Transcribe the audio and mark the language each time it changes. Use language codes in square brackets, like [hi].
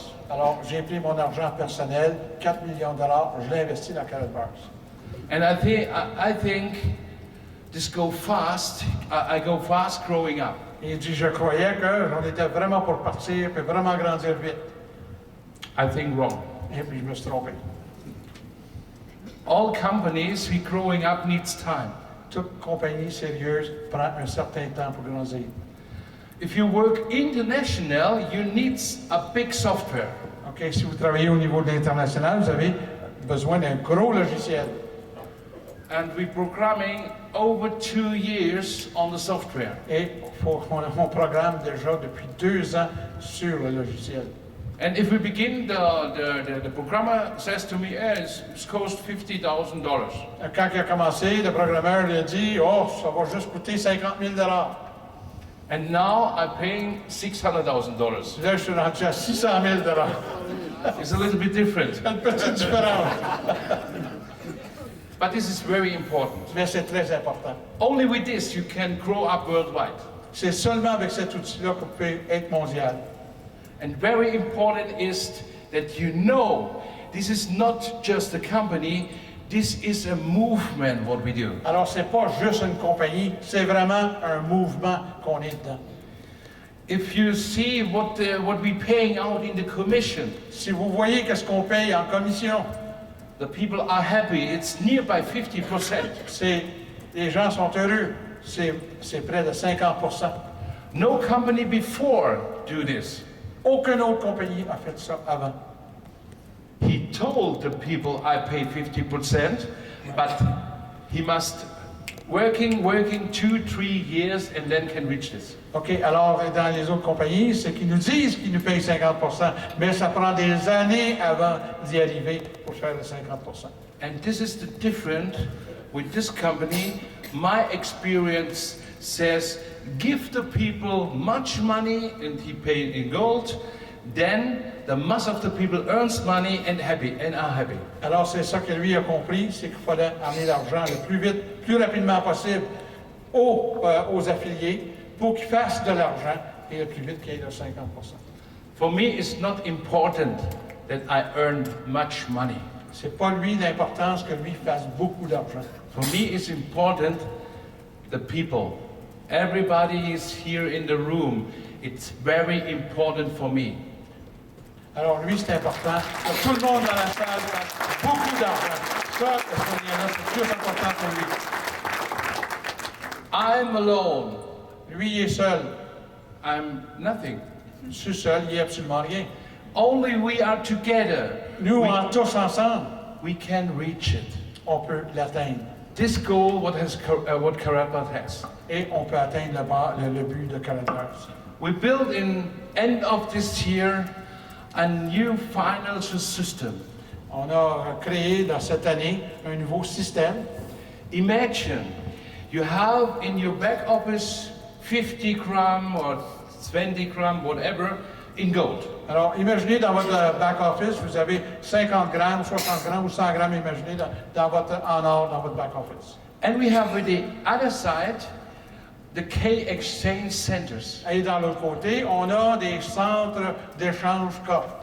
[fr] Alors, j'ai pris mon argent personnel, $4 millions, je l'ai investi dans Karatbars. [en] And I think this go fast. I go fast growing up. [fr] Et il dit, je croyais qu'on était vraiment pour partir et vraiment grandir vite. [en] I think wrong. [fr] Et puis je me suis trompé. [en] All companies we growing up needs time. [fr] Toute compagnie sérieuse prend un certain temps pour grandir. [en] If you work international, you need a big software. [fr] Ok, si vous travaillez au niveau de l'international, vous avez besoin d'un gros logiciel. [en] And we're programming over 2 years on the software. [fr] Et on programme déjà depuis 2 ans sur le logiciel. [en] And if we begin, the programmer says to me, it's cost $50,000. [fr] Quand il a commencé, le programmeur lui a dit, oh, ça va juste coûter $50,000. [en] And now I'm paying $600,000. [fr] Là, je suis rendu à $600,000. [en] It's a little bit different. [fr] Une petite différence. [en] But this is very important. [fr] Mais c'est très important. [en] Only with this you can grow up worldwide. [fr] C'est seulement avec cet outil-là que vous pouvez être mondial. [en] And very important is that you know this is not just a company, this is a movement what we do. [fr] Alors c'est pas juste une compagnie, c'est vraiment un mouvement qu'on est dedans. [en] If you see what we're paying out in the commission, [fr] si vous voyez qu'est-ce qu'on paye en commission, [en] the people are happy. It's nearby 50%. [fr] Les gens sont heureux. C'est près de 50%. [en] No company before do this. [fr] Aucune autre compagnie a fait ça avant. [en] He told the people, I pay 50%, but he must working 2-3 years and then can reach this. [fr] OK, alors dans les autres compagnies, c'est qu'ils nous disent qu'ils nous payent 50%, mais ça prend des années avant d'y arriver pour faire les 50%. [en] And this is the difference with this company. My experience says, give the people much money and he pays in gold, then the mass of the people earns money and are happy. [fr] Alors c'est ça que lui a compris, c'est qu'il fallait amener l'argent le plus vite, plus rapidement possible aux affiliés pour qu'ils fassent de l'argent et le plus vite qu'il y ait le 50%. [en] For me, it's not important that I earn much money. [fr] C'est pas lui l'importance que lui fasse beaucoup d'argent. [en] For me, it's important the people. Everybody is here in the room. It's very important for me. [fr] Alors lui, c'est important. Que tout le monde dans la salle fasse beaucoup d'argent. Ça, c'est plus important pour lui. [en] I'm alone. [fr] Lui, il est seul. [en] I'm nothing. [fr] Je suis seul, il n'y a absolument rien. [en] Only we are together. [fr] Nous, tous ensemble, [en] we can reach it. [fr] On peut l'atteindre. [en] This goal, what Karatbars has. [fr] Et on peut atteindre le but de Karatbars. [en] We build in end of this year a new financial system. [fr] On a créé dans cette année un nouveau système. [en] Imagine you have in your back office 50 grams or 20 grams, whatever, in gold. [fr] Alors, imaginez dans votre back office, vous avez 50 grammes, 60 grammes ou 100 grammes, imaginez, en or dans votre back office. [en] And we have with the other side, the K exchange centers. [fr] Et dans l'autre côté, on a des centres d'échange K.